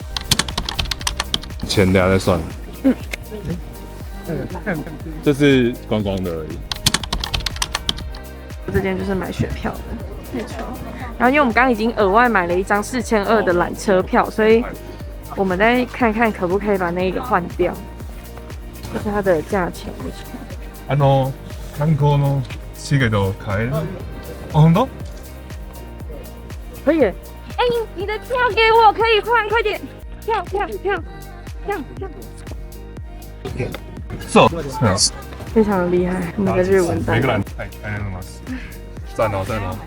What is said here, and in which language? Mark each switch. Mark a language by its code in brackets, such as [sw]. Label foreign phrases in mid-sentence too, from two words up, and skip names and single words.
[zh] 钱等下再算。这是观光的而已。这间就是买雪票的，没错。然后因为我们刚刚已经额外买了1张4200的缆车票，所以我们再看看可不可以把那个换掉。这是它的价钱。 [ja] 観光のチケット買える？本当？ [zh] 可以。哎，你的票给我，可以换，快点！票。 [ja] そう。 [zh] 非常的厉害，我们的日文单。每个人哎那什么，赞哦赞哦，